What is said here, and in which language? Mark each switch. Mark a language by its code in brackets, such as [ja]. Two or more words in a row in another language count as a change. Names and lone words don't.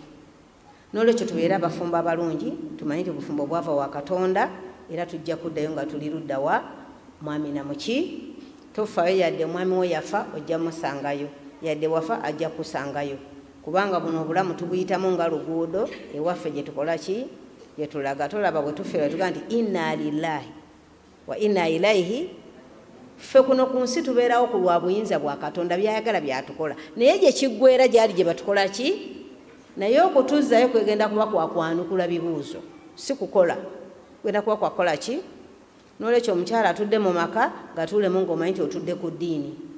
[lg] N'olwekyo tubeere abafumbo abalungi, tumanyi nti obufumbo bwava wa Katonda era tujja kuddayo nga tuli ludda wa mwami na muki. Tofayo yadde omwami wo yafa ojja musangayo, yadde wafa ajja kusangayo, kubanga buno obulamu tubuyitamu nga luguudo ewaffe gye tukola ki, gye tulaga. Tolaba bwe tufeera tugaa nti [ar] إنا لله وإنا إليه. [lg] Ffe kuno ku nsi tubeerawo ku lwa buyinza bwa Katonda, byayagala byatukola, naye gye kiggweera gyali gye batukola ki, naye okutuzzayo kwegenda kuba kwakwanukula bibuuzo, si kukola, kwenda kuba kwakola ki. N'olwekyo omukyala atudde mu maka gatuulemu ng'omanyi nti otudde ku ddiini.